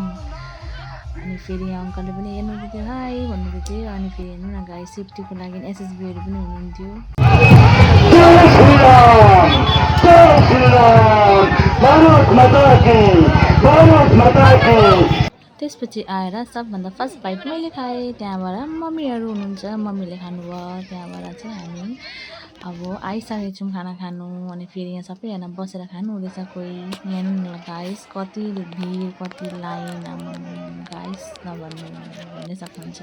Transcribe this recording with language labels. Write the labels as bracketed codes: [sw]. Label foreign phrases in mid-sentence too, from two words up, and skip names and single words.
[ne] अनि फेरि यहाँ अङ्कलले पनि हेर्नुहुँदै थियो, हाई भन्नुहुँदै थियो। अनि फेरि हेर्नु न गाई सेफ्टीको लागि एसएसबीहरू पनि हुनुहुन्थ्यो। [hi] जय श्री राम। जय श्री राम। भारत माता की। भारत माता की। [ne] त्यसपछि आएर सबभन्दा [en] first bite [ne] मैले खाएँ। त्यहाँबाट मम्मीहरू हुनुहुन्छ, मम्मीले खानुभयो। त्यहाँबाट चाहिँ हामी अब आइसकेको छौँ खाना खानु। अनि फेरि यहाँ सबैजना बसेर खानु हुँदैछ। कोही हेर्नु गाइस कति भिड, कति लाइन, गाइस नभन्नु भन्नै सक्नुहुन्छ।